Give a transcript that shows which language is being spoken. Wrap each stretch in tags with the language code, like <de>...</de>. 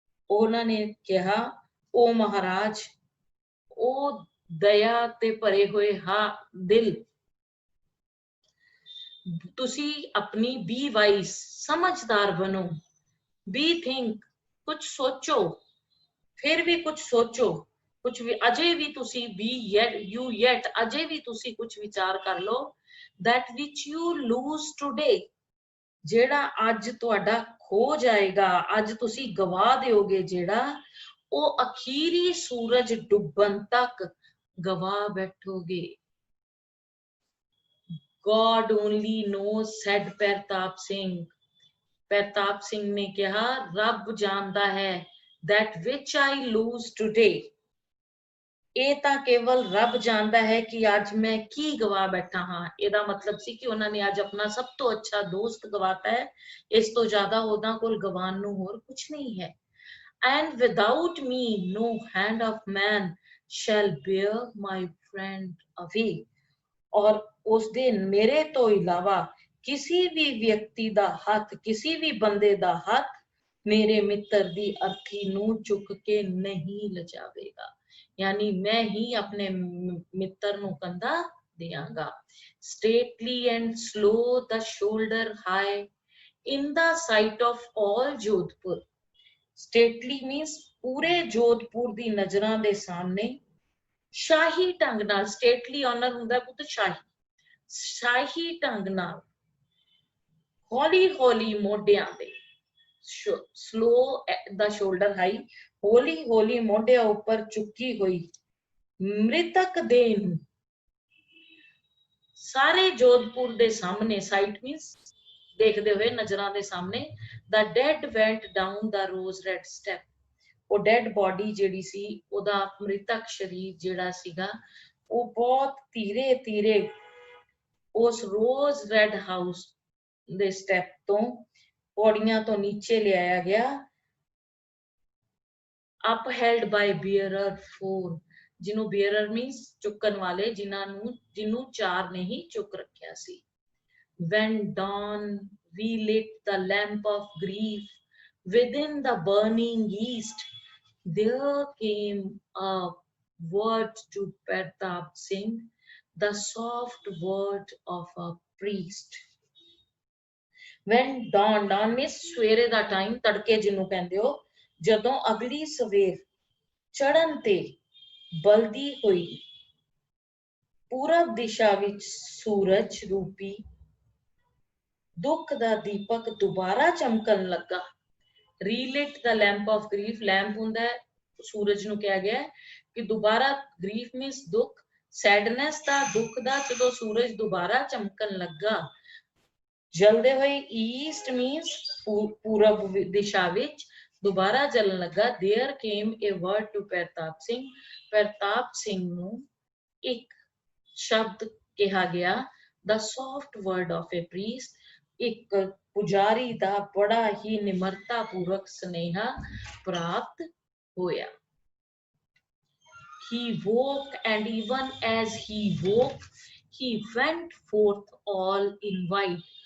<pa>ਉਹਨਾਂ ਨੇ ਕਿਹਾ ਉਹ ਮਹਾਰਾਜ, ਉਹ ਦਇਆ ਤੇ ਭਰੇ ਹੋਏ ਦਿਲ, ਤੁਸੀਂ ਆਪਣੀ</pa> <en>be wise</en> <pa>ਸਮਝਦਾਰ ਬਣੋ,</pa> <en>be think</en> <pa>ਕੁਝ ਸੋਚੋ, ਫਿਰ ਵੀ ਕੁਝ ਸੋਚੋ, ਕੁਝ ਵੀ ਅਜੇ ਵੀ ਤੁਸੀਂ ਯੈਟ ਅਜੇ ਵੀ ਤੁਸੀਂ ਕੁਝ ਵਿਚਾਰ ਕਰ ਲਓ।</pa> <en>that which you lose today,</en> <pa>ਜਿਹੜਾ ਅੱਜ ਤੁਹਾਡਾ ਖੋ ਜਾਏਗਾ, ਅੱਜ ਤੁਸੀਂ ਗਵਾ ਦਿਓਗੇ ਜਿਹੜਾ, ਉਹ ਅਖੀਰੀ ਸੂਰਜ ਡੁੱਬਣ ਤੱਕ ਗਵਾ ਬੈਠੋਗੇ।</pa> <en>God only knows, said Pratap Singh.</en> <pa>ਪ੍ਰਤਾਪ ਸਿੰਘ ਨੇ ਕਿਹਾ ਰੱਬ ਜਾਣਦਾ ਹੈ</pa> <en>that which I lose today।</en> <pa>ਇਹ ਤਾਂ ਕੇਵਲ ਰੱਬ ਜਾਣਦਾ ਹੈ ਕਿ ਅੱਜ ਮੈਂ ਕੀ ਗਵਾ ਬੈਠਾ ਹਾਂ। ਇਹਦਾ ਮਤਲਬ ਸੀ ਕਿ ਉਹਨਾਂ ਨੇ ਅੱਜ ਆਪਣਾ ਸਭ ਤੋਂ ਅੱਛਾ ਦੋਸਤ ਗਵਾਤਾ ਹੈ, ਇਸ ਤੋਂ ਜ਼ਿਆਦਾ ਉਹਨਾਂ ਕੋਲ ਗਵਾਉਣ ਨੂੰ ਹੋਰ ਕੁਝ ਨਹੀਂ ਹੈ।</pa> <en>And without me no hand of man shall bear my friend away।</en> <pa>ਔਰ ਉਸਦੇ ਮੇਰੇ ਤੋਂ ਇਲਾਵਾ ਕਿਸੇ ਵੀ ਵਿਅਕਤੀ ਦਾ ਹੱਥ, ਕਿਸੇ ਵੀ ਬੰਦੇ ਦਾ ਹੱਥ ਮੇਰੇ ਮਿੱਤਰ ਦੀ ਅਰਥੀ ਨੂੰ ਚੁੱਕ ਕੇ ਨਹੀਂ ਲਜਾਵੇਗਾ।</pa> <hi>यानी मैं ही अपने मित्र</hi> <pa>ਨੂੰ ਕੰਧਾ ਦਿਆਂਗਾ।</pa> <en>Stately and slow the shoulder high in the sight of all Jodhpur। Stately means</en> <pa>ਪੂਰੇ ਜੋਧਪੁਰ ਦੀ ਨਜ਼ਰਾਂ ਦੇ ਸਾਹਮਣੇ ਸ਼ਾਹੀ ਢੰਗ ਨਾਲ, ਸਟੇਟਲੀ ਆਨਰ ਹੁੰਦਾ ਪੁੱਤ ਸ਼ਾਹੀ, ਸ਼ਾਹੀ ਢੰਗ ਨਾਲ ਹੌਲੀ ਹੌਲੀ ਮੋਢਿਆਂ ਦੇ,</pa> <en>slow the shoulder high,</en> <pa>ਹੌਲੀ ਹੌਲੀ ਮੋਢਿਆਂ ਉੱਪਰ ਚੁੱਕੀ ਹੋਈ ਮ੍ਰਿਤਕ ਦੇਹ ਨੂੰ ਸਾਰੇ ਜੋਧਪੁਰ ਦੇ ਸਾਹਮਣੇ,</pa> <en>sight means</en> <pa>ਦੇਖਦੇ ਹੋਏ ਨਜ਼ਰਾਂ ਦੇ ਸਾਹਮਣੇ,</pa> <en>the dead went down the rose red step।</en> <pa>ਉਹ ਡੈਡ ਬੋਡੀ ਜਿਹੜੀ ਸੀ, ਉਹਦਾ ਮ੍ਰਿਤਕ ਸ਼ਰੀਰ ਜਿਹੜਾ ਸੀਗਾ, ਉਹ ਬਹੁਤ ਧੀਰੇ ਧੀਰੇ ਉਸ ਰੋਜ਼ ਰੈਡ ਹਾਊਸ ਦੇ ਸਟੈਪ ਤੋਂ, ਪੌੜੀਆਂ ਤੋਂ ਨੀਚੇ ਲਿਆਇਆ ਗਿਆ।</pa> <en>upheld by bearer 4।</en> <pa>ਜਿਹਨੂੰ</pa> <en>bearer means</en> <pa>ਚੁੱਕਣ ਵਾਲੇ, ਜਿਹਨੂੰ ਚਾਰ ਨੇ ਹੀ ਚੁੱਕ ਰੱਖਿਆ ਸੀ।</pa> <en>when dawn relit the lamp of grief within the burning east, there came a word to Pratap Singh, the soft word of a priest। when dawn means</en> <pa>ਸਵੇਰੇ ਦਾ time, ਤੜਕੇ ਜਿਹਨੂੰ ਕਹਿੰਦੇ ਹੋ, ਜਦੋਂ ਅਗਲੀ ਸਵੇਰ ਚੜ੍ਹਨ ਤੇ ਬਲਦੀ ਹੋਈ ਪੂਰਬ ਦਿਸ਼ਾ ਵਿੱਚ ਸੂਰਜ ਰੂਪੀ ਦੁੱਖ ਦਾ ਦੀਪਕ ਦੁਬਾਰਾ ਚਮਕਣ ਲੱਗਾ।</pa> <en>relit the lamp of grief,</en> <pa>ਲੈਂਪ ਹੁੰਦਾ ਹੈ ਸੂਰਜ ਨੂੰ ਕਿਹਾ ਗਿਆ ਕਿ ਦੁਬਾਰਾ,</pa> <en>grief means</en> <pa>ਦੁੱਖ, ਸੈਡਨੈਸ ਦਾ, ਦੁੱਖ ਦਾ, ਜਦੋਂ ਸੂਰਜ ਦੁਬਾਰਾ ਚਮਕਣ ਲੱਗਾ ਜਲਦੇ ਹੋਏ,</pa> <en>east means</en> <pa>ਪੂਰਬ ਦਿਸ਼ਾ ਵਿੱਚ ਦੁਬਾਰਾ ਜਲਣ ਲੱਗਾ।</pa> <en>there came a word to</en> <pa>ਪ੍ਰਤਾਪ ਸਿੰਘ, ਪ੍ਰਤਾਪ ਸਿੰਘ ਨੂੰ ਇੱਕ ਸ਼ਬਦ ਕਿਹਾ ਗਿਆ,</pa> <en>the soft word of a priest,</en> <pa>ਇੱਕ ਪੁਜਾਰੀ ਦਾ ਬੜਾ ਹੀ ਨਿਮਰਤਾ ਪੂਰਵਕ ਸੁਨੇਹਾ ਪ੍ਰਾਪਤ ਹੋਇਆ।</pa> <en>He woke, and even as he woke, he went forth all in white.</en>